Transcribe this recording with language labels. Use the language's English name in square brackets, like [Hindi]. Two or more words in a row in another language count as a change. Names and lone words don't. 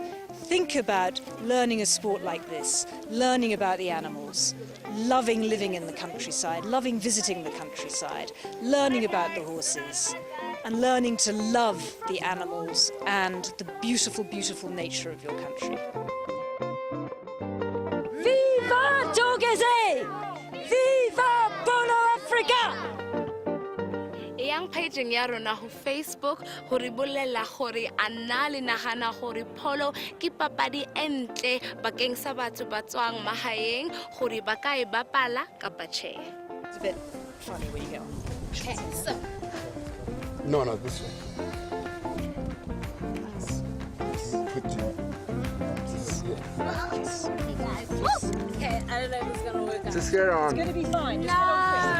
[English] Think about learning a sport like this, learning about the animals, loving living in the countryside, loving visiting the countryside, learning about the horses, and learning to love the animals and the beautiful, beautiful nature of your country. Viva Talk SA! Viva Polo Africa! [Southern Sotho] Yang pageng ya rona ho Facebook ho re bolella gore ana le nagana gore polo ke papadi entle bakeng sa batho ba tswang mahaeng gore ba ka e bapala kapa tjhe. [English] It's a bit funny where you go. Okay, so No, this one. Put your Okay, I don't know if it's gonna work out. Just get on. It's gonna be fine. Just get on